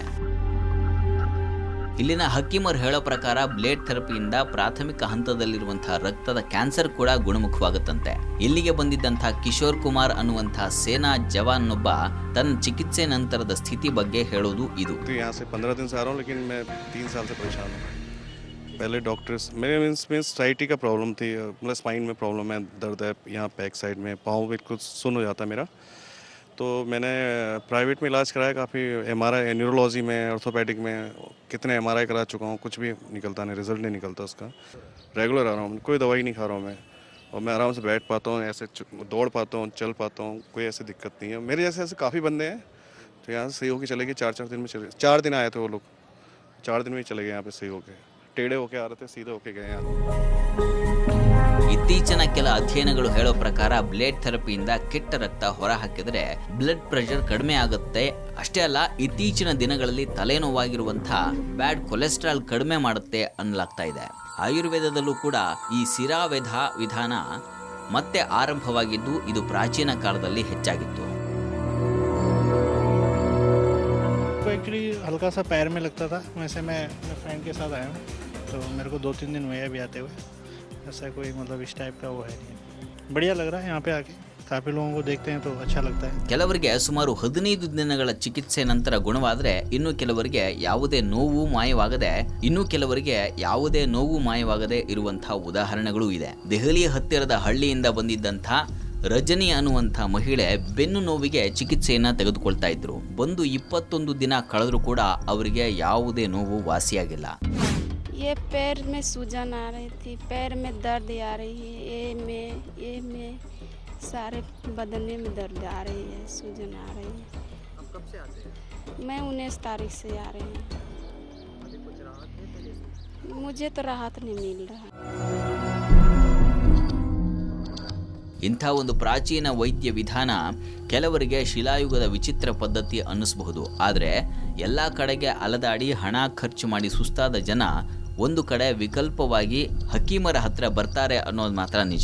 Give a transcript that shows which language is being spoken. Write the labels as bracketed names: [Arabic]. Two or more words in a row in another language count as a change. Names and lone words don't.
[Kannada] ಇಲ್ಲಿನ ಹಕೀಮರ್ ಹೇಳೋ ಪ್ರಕಾರ [English] blade therapy ಯಿಂದ [Kannada] ಪ್ರಾಥಮಿಕ ಹಂತದಲ್ಲಿರುವಂತಹ ರಕ್ತದ ಕ್ಯಾನ್ಸರ್ ಕೂಡ ಗುಣಮುಖವಾಗುತ್ತಂತೆ. ಇಲ್ಲಿಗೆ ಬಂದಿದ್ದಂತಹ ಕಿಶೋರ್ ಕುಮಾರ್ ಅನ್ನುವಂತಹ ಸೇನಾ ಜವಾನ್ನೊಬ್ಬ ತನ್ನ ಚಿಕಿತ್ಸೆ ನಂತರದ ಸ್ಥಿತಿ ಬಗ್ಗೆ ಹೇಳೋದು ಇದು. [Hindi] पहले डॉक्टर्स मेरे मीन्स साइटी का प्रॉब्लम थी, मतलब स्पाइन में प्रॉब्लम है, दर्द है यहाँ [English] back side [Hindi] में, पाँव बिल्कुल सुन हो जाता मेरा. तो मैंने प्राइवेट में इलाज कराया, काफ़ी MRI न्यूरोलॉजी में, ऑर्थोपेडिक में कितने MRI करा चुका हूँ, कुछ भी निकलता नहीं, रिजल्ट नहीं निकलता उसका. रेगुलर आ रहा हूँ, कोई दवाई नहीं खा रहा हूँ मैं, और मैं आराम से बैठ पाता हूँ, ऐसे दौड़ पाता हूँ, चल पाता हूँ, कोई ऐसी दिक्कत नहीं है. मेरे जैसे ऐसे काफ़ी बंदे हैं तो यहाँ से सही होकर चले गए. 4 दिन में चले, 4 दिन आए थे वो लोग, 4 दिन में चले गए यहाँ पे सही होके. टेढ़े होके आ रहे थे, सीधे होके गए यहाँ. [Kannada] ಇತ್ತೀಚಿನ ಕೆಲ ಅಧ್ಯಯನಗಳು ಹೇಳೋ ಪ್ರಕಾರ [English] blade therapy ಯಿಂದ [Kannada] ಕೆಟ್ಟ ರಕ್ತ ಹೊರ ಹಾಕಿದ್ರೆ [English] blood pressure [Kannada] ಕಡಿಮೆ ಆಗುತ್ತೆ. ಅಷ್ಟೇ ಅಲ್ಲ, ಇತ್ತೀಚಿನ ದಿನಗಳಲ್ಲಿ ತಲೆನೋವಾಗಿರುವಂತಹ [English] bad cholesterol [Kannada] ಕಡಿಮೆ ಮಾಡುತ್ತೆ ಅನ್ನಲಾಗ್ತಾ ಇದೆ. ಆಯುರ್ವೇದದಲ್ಲೂ ಕೂಡ ಈ ಸಿರಾವೇಧ ವಿಧಾನ ಮತ್ತೆ ಆರಂಭವಾಗಿದ್ದು ಇದು ಪ್ರಾಚೀನ ಕಾಲದಲ್ಲಿ ಹೆಚ್ಚಾಗಿತ್ತು. [Hindi] एक्चुअली हल्का सा पैर में लगता था, वैसे मैं अपने फ्रेंड के साथ आया हूँ, तो मेरे को 2-3 दिन हुए अभी आते हुए. ऐसा कोई मतलब इस टाइप का वो है नहीं. बढ़िया लग रहा है यहाँ पे आके, काफ़ी लोगों को देखते हैं तो अच्छा लगता है. [Kannada] ಕೆಲವರಿಗೆ ಸುಮಾರು 15 ದಿನಗಳ ಚಿಕಿತ್ಸೆ ನಂತರ ಗುಣವಾದರೆ ಇನ್ನು ಕೆಲವರಿಗೆ ಯಾವುದೇ ನೋವು ಮಾಯವಾಗದೆ ಇರುವಂತಹ ಉದಾಹರಣೆಗಳು ಇದೆ. ದೆಹಲಿಯ ಹತ್ತಿರದ ಹಳ್ಳಿಯಿಂದ ಬಂದಿದ್ದಂಥ ರಜನಿ ಅನ್ನುವಂಥ ಮಹಿಳೆ ಬೆನ್ನು ನೋವಿಗೆ ಚಿಕಿತ್ಸೆಯನ್ನ ತೆಗೆದುಕೊಳ್ತಾ ಇದ್ರು. ಬಂದು 21 ದಿನ ಕಳೆದರೂ ಕೂಡ ಅವರಿಗೆ ಯಾವುದೇ ನೋವು ವಾಸಿಯಾಗಿಲ್ಲ. [Hindi] ये पैर में सूजन आ रही थी, पैर में दर्द आ रही है, ये ये में सारे बदने में दर्द आ रही है, सूजन आ रही है। अब कब से आते हैं? मैं 19 तारीख से आ रही हूँ। अभी कुछ राहत है पहले से? मुझे तो राहत नहीं मिल रहा। [Kannada] ಇಂಥ ಒಂದು ಪ್ರಾಚೀನ ವೈದ್ಯ ವಿಧಾನ ಕೆಲವರಿಗೆ ಶಿಲಾಯುಗದ ವಿಚಿತ್ರ ಪದ್ಧತಿ ಅನ್ನಿಸಬಹುದು. ಆದರೆ ಎಲ್ಲ ಕಡೆಗೆ ಅಲದಾಡಿ ಹಣ ಖರ್ಚು ಮಾಡಿ ಸುಸ್ತಾದ ಜನ ಒಂದು ಕಡೆ ವಿಕಲ್ಪವಾಗಿ ಹಕೀಮರ ಹತ್ರ ಬರ್ತಾರೆ ಅನ್ನೋದು ಮಾತ್ರ ನಿಜ.